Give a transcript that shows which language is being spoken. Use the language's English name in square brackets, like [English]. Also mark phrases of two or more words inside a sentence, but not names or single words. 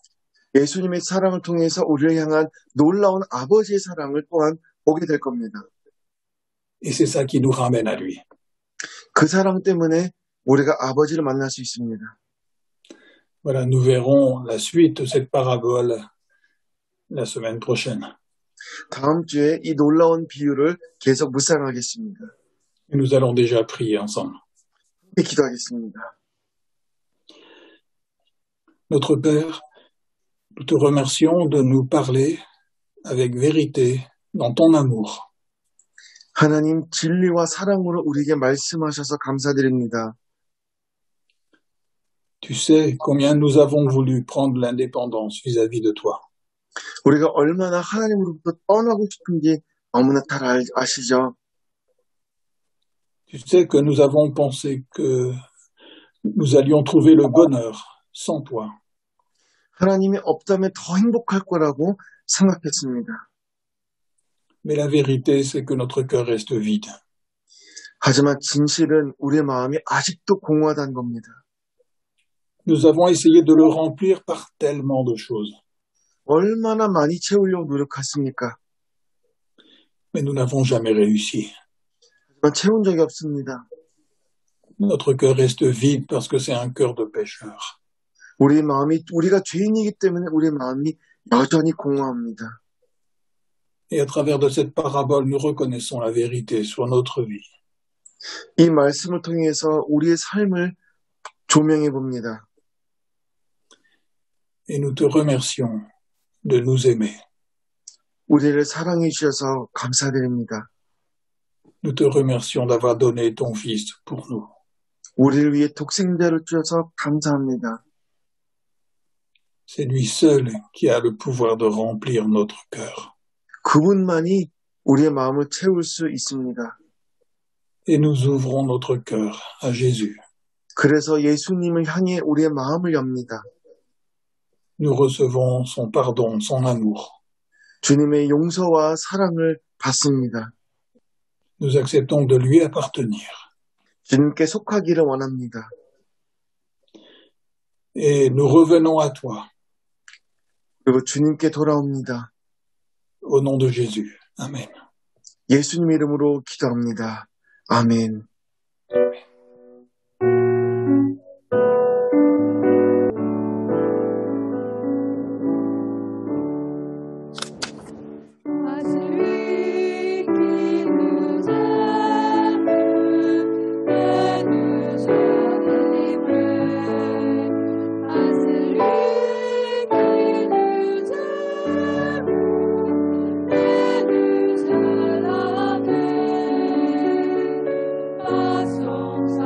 [Korean] 예수님의 사랑을 통해서 우리를 향한 놀라운 아버지의 사랑을 또한 보게 될 겁니다. [French] Et c'est ça qui nous ramène à lui. [Korean] 그 사랑 때문에 우리가 아버지를 만날 수 있습니다. [French] Voilà, nous verrons la suite de cette parabole la semaine prochaine. [Korean] 다음 주에 이 놀라운 비유를 계속 묵상하겠습니다. [French] Et nous allons déjà prier ensemble. [Korean] 기도하겠습니다. [French] Notre Père, nous te remercions de nous parler avec vérité dans ton amour. [Korean] 하나님 진리와 사랑으로 우리에게 말씀하셔서 감사드립니다. [French] Tu sais combien nous avons voulu prendre l'indépendance vis-à-vis de toi. [Korean] 우리가 얼마나 하나님으로부터 떠나고 싶은지 너무나 잘 아시죠? [French] Tu sais que nous avons pensé que nous allions trouver le bonheur sans toi. [Korean] 하나님이 없다면 더 행복할 거라고 생각했습니다. [French] Mais la vérité, c'est que notre cœur reste vide. [Korean] 하지만 진실은 우리의 마음이 아직도 공허하다는 겁니다. [French] Nous avons essayé de le remplir par tellement de choses, [Korean] 얼마나 많이 채우려고 노력했습니까? [French] mais nous n'avons jamais réussi. [Korean] 하지만 채운 적이 없습니다. [French] Notre cœur reste vide parce que c'est un cœur de pécheur. [Korean] 우리가 죄인이기 때문에 우리의 마음이 여전히 공허합니다. [French] Et à travers de cette parabole, nous reconnaissons la vérité sur notre vie. [Korean] 이 말씀을 통해서 우리의 삶을 조명해 봅니다. [French] Et nous te remercions de nous aimer. [Korean] 우리를 사랑해 주셔서 감사드립니다. [French] Nous te remercions d'avoir donné ton Fils pour nous. [Korean] 우리를 위해 독생자를 주셔서 감사합니다. [French] C'est lui seul qui a le pouvoir de remplir notre cœur. [Korean] 그분만이 우리의 마음을 채울 수 있습니다. [French] Et nous ouvrons notre cœur à Jésus. [Korean] 그래서 예수님을 향해 우리의 마음을 엽니다. [French] Nous recevons son pardon, son amour. [Korean] 주님의 용서와 사랑을 받습니다. [French] Nous acceptons de lui appartenir. [Korean] 주님께 속하기를 원합니다. [French] Et nous revenons à toi, [Korean] 그리고 주님께 돌아옵니다. [French] au nom de Jésus. Amen. [Korean] 예수님 이름으로 기도합니다. 아멘. [French] À celui qui nous aime et nous a délivrés, à celui qui nous aime et nous a lavés, à son